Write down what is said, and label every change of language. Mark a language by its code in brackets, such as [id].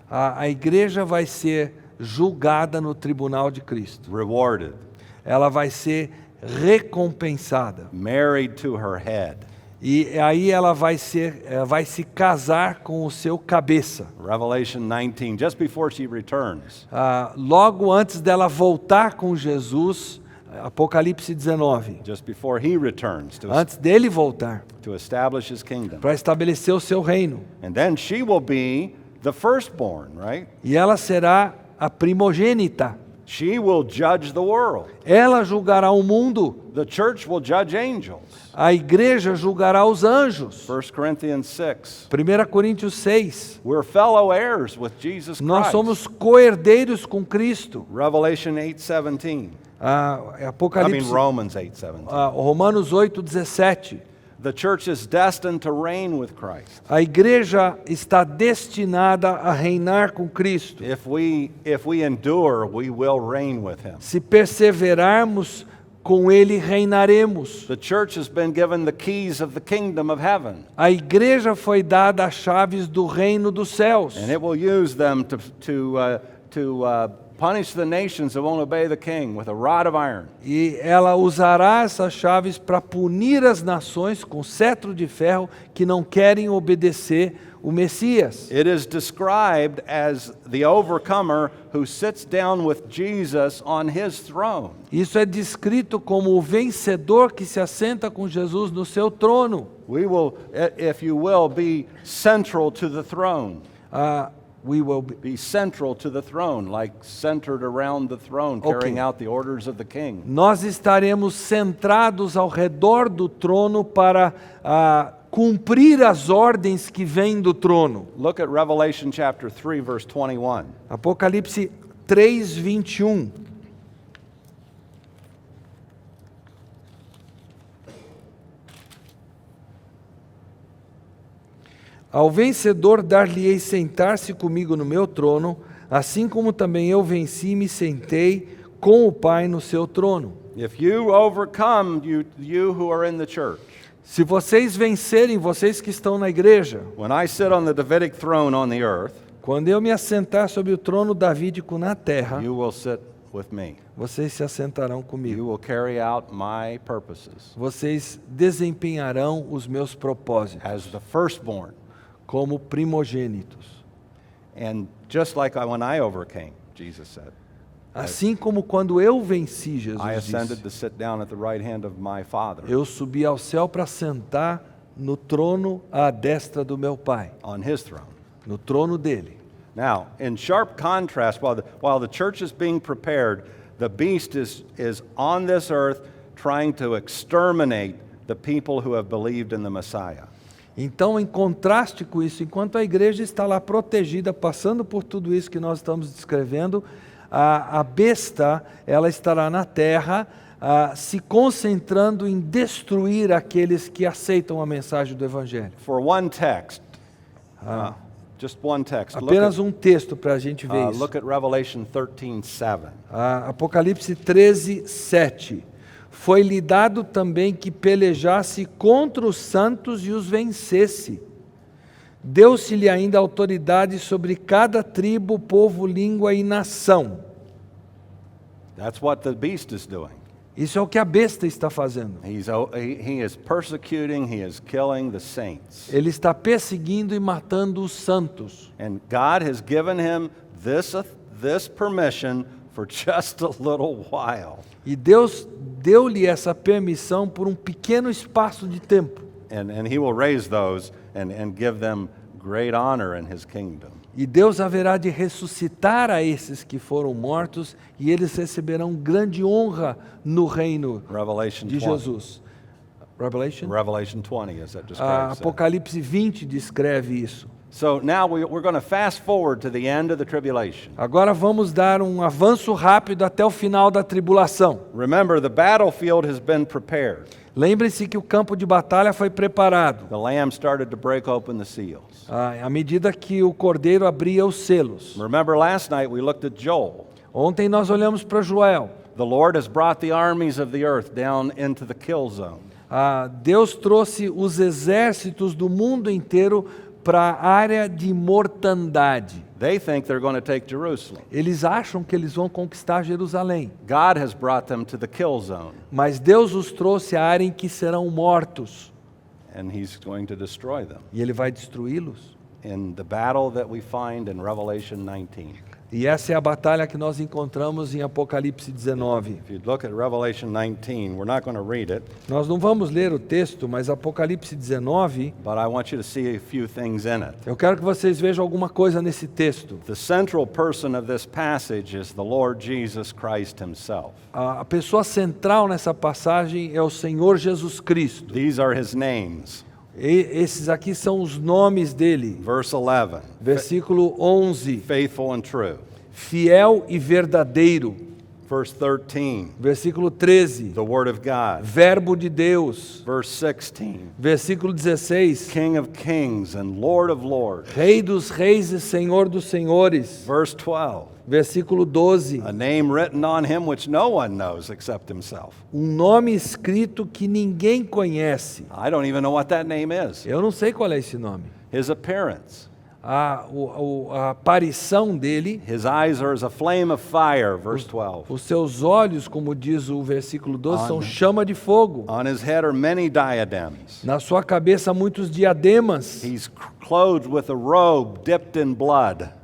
[pt] A igreja vai ser julgada no tribunal de Cristo. [en] rewarded, [pt] Ela vai ser recompensada. [en] married to her head. [pt] E aí ela vai se casar com o seu cabeça. [en] Revelation 19, just before she returns. [pt] Logo antes dela voltar com Jesus, Apocalipse 19. [en] Just before he returns [pt] Antes dele voltar, [en] to establish his kingdom. [pt] para estabelecer o seu reino. [en] And then she will be the firstborn, right? [pt] E ela será a primogênita. [en] She will judge the world. [pt] Ela julgará o mundo. [en] The church will judge angels. [pt] A igreja julgará os anjos. [en] 1 Corinthians 6. [pt] 1 Coríntios 6. [en] We're fellow heirs with Jesus [pt] Nós [en] Christ. [pt] somos co-herdeiros com Cristo. [en] Revelation 8:17. [pt] Apocalipse, [en] Romans 8:17. [pt] Romanos 8:17. [en] The church is destined to reign with Christ. [pt] A igreja está destinada a reinar com Cristo. [en] If we endure, we will reign with him. [pt] Se perseverarmos, com Ele reinaremos. [en] The church has been given the keys of the kingdom of heaven, [pt] A igreja foi dada as chaves do reino dos céus. [en] and it will use them to punish the nations that won't obey the king with a rod of iron. [pt] E ela usará essas chaves para punir as nações com cetro de ferro que não querem obedecer o Messias. [en] It is described as the overcomer who sits down with Jesus on his throne. [pt] Isso é descrito como o vencedor que se assenta com Jesus no seu trono. [en] We will, if you will, be central to the throne. We will Be central to the throne, like centered around the throne, carrying out the orders of the king. [pt] Nós estaremos centrados ao redor do trono para cumprir as ordens que vêm do trono. [en] Look at Revelation chapter 3, verse 21. [pt] Apocalipse 3:21. Ao vencedor dar-lhe-ei sentar-se comigo no meu trono, assim como também eu venci e me sentei com o Pai no seu trono. [en] If you overcome, you who are in the church, [pt] Se vocês vencerem, vocês que estão na igreja, [en] when I sit on the Davidic throne on the earth, [pt] quando eu me assentar sobre o trono davídico na terra, [en] you will sit with me. [pt] vocês se assentarão [en] You [pt] comigo. [en] will carry out my purposes [pt] Vocês desempenharão os meus propósitos [en] as the firstborn. [pt] como primogênitos. [en] And just like when I overcame, Jesus said, [pt] Assim como quando eu venci, Jesus [en] I ascended [pt] disse, [en] to sit down at the right hand of my Father [pt] eu subi ao céu para sentar no trono à destra do meu Pai, [en] on his throne. [pt] no trono dele. [en] Now, in sharp contrast, while the church is being prepared, the beast is on this earth trying to exterminate the people who have believed in the Messiah. [pt] Então, em contraste com isso, enquanto a igreja está lá protegida, passando por tudo isso que nós estamos descrevendo, a besta, ela estará na terra, se concentrando em destruir aqueles que aceitam a mensagem do Evangelho. [en] For one text, just one text, [pt] Apenas um texto para a gente ver isso. [en] look at Revelation 13:7. [pt] Apocalipse 13:7. Foi-lhe dado também que pelejasse contra os santos e os vencesse. Deu-se-lhe ainda autoridade sobre cada tribo, povo, língua e nação. [en] That's what the beast is doing. [pt] Isso é o que a besta está fazendo. [en] He is persecuting, he is killing the saints. [pt] Ele está perseguindo e matando os santos. [en] And God has given him this permission for just a little while. [pt] E Deus deu-lhe essa permissão por um pequeno espaço de tempo. [en] And he will raise those and give them great honor in his kingdom. [pt] E Deus haverá de ressuscitar a esses que foram mortos e eles receberão grande honra no reino [en] Revelation [pt] de [en] 20. Jesus. Revelation? Revelation 20, as that describes that. [pt] Apocalipse 20 descreve isso. [en] So now we're going to fast forward to the end of the tribulation. [pt] Agora vamos dar um avanço rápido até o final da tribulação. [en] Remember, the battlefield has been prepared. [pt] Lembre-se que o campo de batalha foi preparado. [en] The Lamb started to break open the seals. [pt] À medida que o cordeiro abria os selos. [en] Remember last night we looked at Joel. [pt] Ontem nós olhamos para Joel. [en] The Lord has brought the armies of the earth down into the kill zone. [pt] Deus trouxe os exércitos do mundo inteiro para a área de mortandade. [en] They think they're going to take Jerusalem. [pt] Eles acham que eles vão conquistar Jerusalém. [en] God has brought them to the kill zone, [pt] Mas Deus os trouxe à área em que serão mortos. [en] and He's going to destroy them [pt] E Ele vai destruí-los. [en] in the battle that we find in Revelation 19. [pt] E essa é a batalha que nós encontramos em Apocalipse 19. [en] If you look at Revelation 19, we're not going to read it, [pt] Nós não vamos ler o texto, mas Apocalipse 19, [en] but I want you to see a few things in it. [pt] eu quero que vocês vejam alguma coisa nesse texto. [en] The central person of this passage is the Lord Jesus Christ Himself. [pt] A pessoa central nessa passagem é o Senhor Jesus Cristo. [en] These are His names. [pt] Esses aqui são os nomes dele. [en] Verse 11, [pt] Versículo 11. [en] faithful and true. [pt] Fiel e verdadeiro. [en] Verse 13, [pt] Versículo 13, [en] the Word of God. [pt] Verbo de Deus. [en] Verse 16, [pt] Versículo 16, [en] King of kings and Lord of lords. [pt] Rei dos reis e Senhor dos senhores. [en] Verse 12, [pt] Versículo 12, [en] a name written on him which no one knows except himself. [pt] nome escrito que ninguém conhece. [en] I don't even know what that name is. [pt] Eu não sei qual é esse nome. [en] His appearance. [pt] A aparição dele, [en] His eyes are as a flame of fire, verse 12. [pt] os seus olhos, como diz o versículo 12, são chama de fogo. [en] On his head are many diadems. [pt] Na sua cabeça, muitos diademas. [en] He's clothed with a robe dipped in blood.